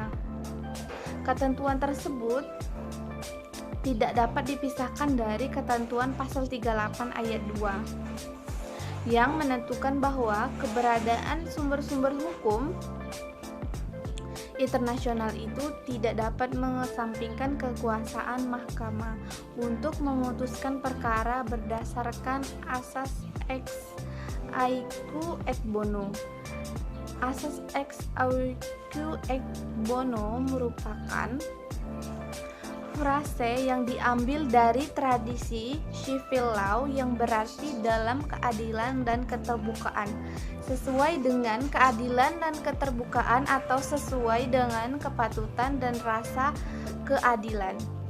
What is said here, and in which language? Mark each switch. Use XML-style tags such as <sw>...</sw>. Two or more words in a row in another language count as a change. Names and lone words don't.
<id>Ketentuan tersebut tidak dapat dipisahkan dari ketentuan pasal 38 ayat 2 yang menentukan bahwa keberadaan sumber-sumber hukum internasional itu tidak dapat mengesampingkan kekuasaan mahkamah untuk memutuskan perkara berdasarkan asas</id> <la>ex aequo et bono.</la> <id>Asas</id> <la>ex aequo et bono</la> <id>merupakan frase yang diambil dari tradisi</id> <en>civil law</en> <id>yang berarti dalam keadilan dan keterbukaan, sesuai dengan keadilan dan keterbukaan atau sesuai dengan kepatutan dan rasa keadilan.</id>